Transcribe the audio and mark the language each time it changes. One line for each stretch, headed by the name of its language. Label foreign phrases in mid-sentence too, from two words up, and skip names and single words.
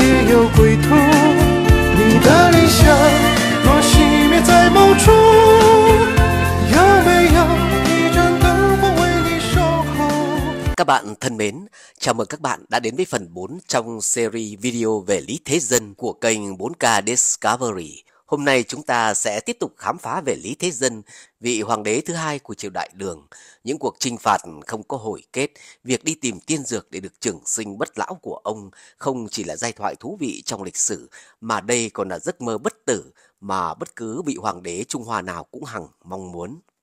Chinese: 有归途。你的理想若熄灭在某处，有没有一盏灯火为你守候？
Vietnamese: Các bạn thân mến, chào mừng các bạn đã đến với phần 4 trong series video về Lý Thế Dân của kênh 4K Discovery. Hôm nay chúng ta sẽ tiếp tục khám phá về Lý Thế Dân, vị hoàng đế thứ hai của triều Đại Đường. Những cuộc chinh phạt không có hồi kết, việc đi tìm tiên dược để được trường sinh bất lão của ông không chỉ là giai thoại thú vị trong lịch sử, mà đây còn là giấc mơ bất tử mà bất cứ vị hoàng đế Trung Hoa nào cũng hằng mong muốn.